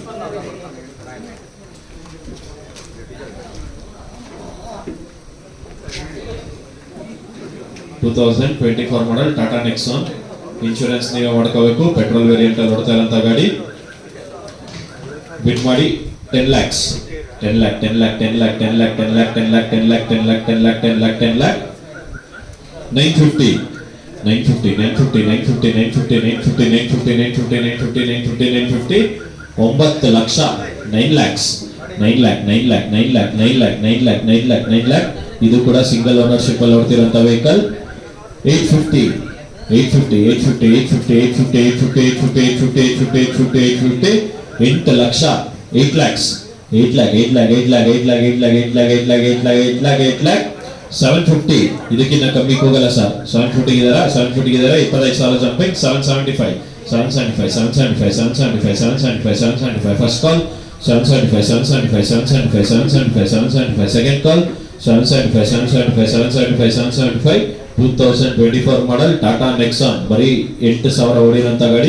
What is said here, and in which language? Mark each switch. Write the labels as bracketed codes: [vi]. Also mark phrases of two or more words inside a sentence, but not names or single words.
[kn] ಮಾಡಲ್ ಟಾಟಾ ನೆಕ್ಸಾನ್. ಇನ್ಶೂರೆನ್ಸ್ ನೀವೇ ಮಾಡ್ಕೋಬೇಕು. [en] petrol variant [kn] ಅಲ್ಲಿ ಓಡ್ತಾ ಇರೋಂಥ ಗಾಡಿ. ಬಿಡ್ ಮಾಡಿ 10 lakhs 10 lakh 10 lakh 10 lakh 10 lakh 10 lakh 10 lakh 10 lakh 10 lakh 10 lakh 10 lakh 10 lakh 950 950 950 950 950 950 950 950 950 950 9 ಲಕ್ಷ 9 lakhs 9 lakh 9 lakh 9 lakh 9 lakh 9 lakh 9 lakh 9 lakh ಇದು ಕೂಡ [en] single ownership [kn] ಅಲ್ಲಿ ಓಡ್ತಿರೋಂಥ ವೆಹಿಕಲ್. 850 850 850 850 850 850 850 850 850 8 ಲಕ್ಷ 8 lakhs 8 lakh 8 lakh 8 lakh 8 lakh 8 lakh 8 lakh 8 lakh 8 lakh 8 lakh 8 lakh 750 ಇದಕ್ಕಿಂತ ಕಮ್ಮಿ ಹೋಗಲ್ಲ ಸರ್. 750 ಇದಾರ 750 ಇದಾರೆ 25,000 ಜಂಪಿಂಗ್ 775 775 775 775 775 775 [en] first call [kn] 775 775 775 775 775 [en] second call [kn] 775 775 775 775 2024 ಮಾಡಲ್ ಟಾಟಾ ನೆಕ್ಸಾನ್ ಬರೀ 8,000 ಓಡಿರೋಂಥ ಗಾಡಿ.